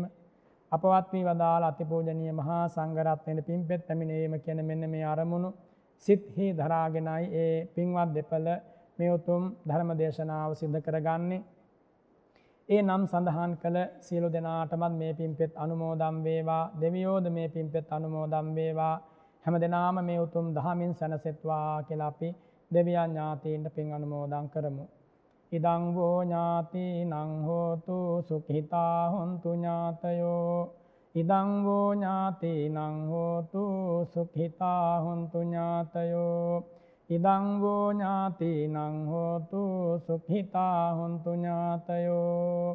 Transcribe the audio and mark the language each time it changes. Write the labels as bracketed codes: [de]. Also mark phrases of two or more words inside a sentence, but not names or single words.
[si] අපවත් වී වදාළ අතිපූජනීය මහා සංඝරත්නයේ පින්පෙත් පැමිණීම කියන මෙන්න මේ අරමුණු සිත්හි දරාගෙනයි ඒ පින්වත් දෙපළ මේ උතුම් ධර්ම දේශනාව සිදු කරගන්නේ. ඒ නම් සඳහන් කළ සියලු දෙනාටමත් මේ පින්පෙත් අනුමෝදන් වේවා. දෙවියෝද මේ පින්පෙත් අනුමෝදන් වේවා. හැම දෙනාම මේ උතුම් දහමින් සැනසෙත්වා කියලා අපි දෙවියන් ඥාතීන්ට පින් අනුමෝදන් කරමු. [pi] ඉදං වෝ ඥාතිනං හෝතු සුඛිතා හොන්තු ඥාතයෝ. ඉදං වෝ ඥාතිනං හෝතු සුඛිතා හොන්තු ඥාතයෝ. ඉදං වෝ ඥාතිනං හෝතු සුඛිතා හොන්තු ඥාතයෝ.